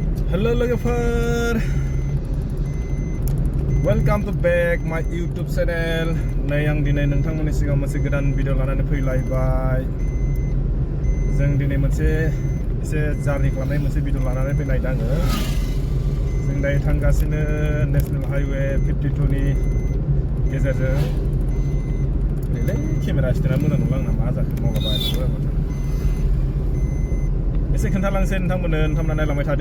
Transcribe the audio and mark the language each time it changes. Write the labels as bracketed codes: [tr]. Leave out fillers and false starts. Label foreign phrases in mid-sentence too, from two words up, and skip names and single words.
[en] Halo logofer, welcome to back my YouTube channel. [brx] Nay ang dinay nontonमोननि सिगाङाव मोनसे गोदान भिडिअ लानानै फैलायबाय. जों दिनै मोनसे एसे जार्नि खालामनाय मोनसे भिडिअ लानानै फैनाय आङो. जों दायो थांगासिनो नेशनेल हाइवे 52 नि गेजेरजों. ओरैलै केमेरा स्टेन्डआ मोजां नंला आंना मा जाखो मावलाबाय एसे खोन्थालांसै नोंथांमोननो नायलांबाय थादो.